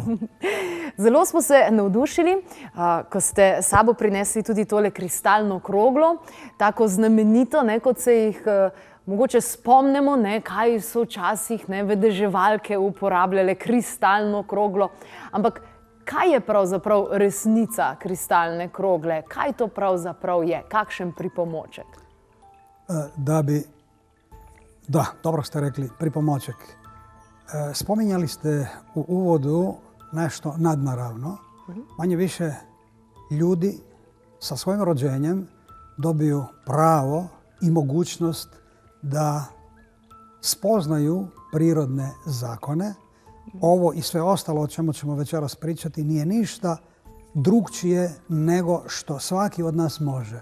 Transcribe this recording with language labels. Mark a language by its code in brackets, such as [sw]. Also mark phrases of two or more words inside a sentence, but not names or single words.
[sl] Zelo smo se navdušili, ko ste sabo prinesli tudi tole kristalno kroglo, tako znamenito, kot se jih mogoče spomnimo, kaj so včasih vedeževalke uporabljale kristalno kroglo. Ampak kaj je pravzaprav resnica kristalne krogle? Kaj to pravzaprav je? Kakšen pripomoček? Da, dobro ste rekli, pripomoček. Spominjali ste [hr] u uvodu nešto nadnaravno. Manje više ljudi sa svojim rođenjem dobiju pravo i mogućnost da spoznaju prirodne zakone. Ovo i sve ostalo o čemu ćemo večeras pričati nije ništa drugčije nego što svaki od nas može.